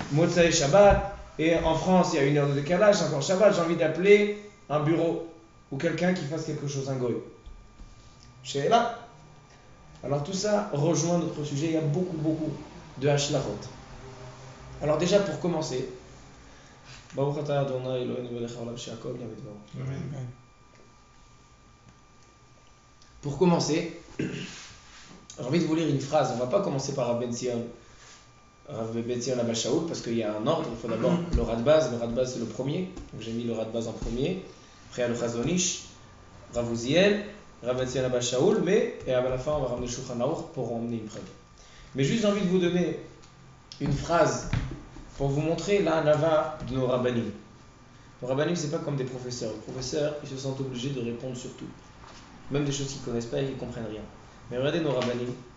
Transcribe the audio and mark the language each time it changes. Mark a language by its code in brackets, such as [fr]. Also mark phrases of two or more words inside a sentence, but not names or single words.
[he] מוצאי שבת. [fr] Et en France, il y a une heure de décalage. Encore Shabbat, j'ai envie d'appeler un bureau ou quelqu'un qui fasse quelque chose, un goy. Chez là. Alors tout ça rejoint notre sujet. Il y a beaucoup de hashlachot. Alors déjà pour commencer, [he] ברוך אתה אדוני אלוהינו מלך העולם שהכל נהיה בדברו. [fr] Amen. Pour commencer, j'ai envie de vous lire une phrase. On ne va pas commencer par Rav Ben Zion Abba Shaul parce qu'il y a un ordre. Il faut d'abord le Radbaz. Le Radbaz c'est le premier. Donc j'ai mis le Radbaz en premier. Après il y a le Chazon Ish, Rav Uziel, Rav Ben Zion Abba Shaul, et à la fin on va ramener Shulchan Aruch pour emmener une preuve. Mais juste j'ai envie de vous donner une phrase pour vous montrer la hanava de nos rabbanim. Nos rabbanim c'est pas comme des professeurs. Les professeurs ils se sentent obligés de répondre sur tout. Même des choses qu'ils ne connaissent pas et qu'ils ne comprennent rien. Mais regardez nos rabbanim.